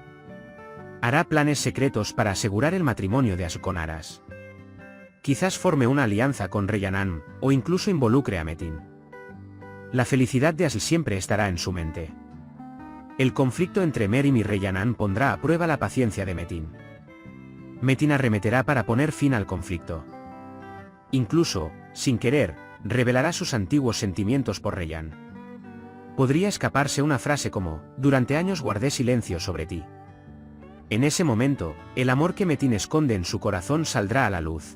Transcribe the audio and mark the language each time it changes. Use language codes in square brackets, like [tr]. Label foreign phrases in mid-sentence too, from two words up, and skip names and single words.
[es] Hará planes secretos para asegurar el matrimonio de As con Aras. Quizás forme una alianza con Reyanan, o incluso involucre a Metin. La felicidad de As siempre estará en su mente. El conflicto entre Merim y Reyanan pondrá a prueba la paciencia de Metin. Metin arremeterá para poner fin al conflicto. Incluso, sin querer, revelará sus antiguos sentimientos por Reyan. Podría escaparse una frase como, durante años guardé silencio sobre ti. En ese momento, el amor que Metin esconde en su corazón saldrá a la luz.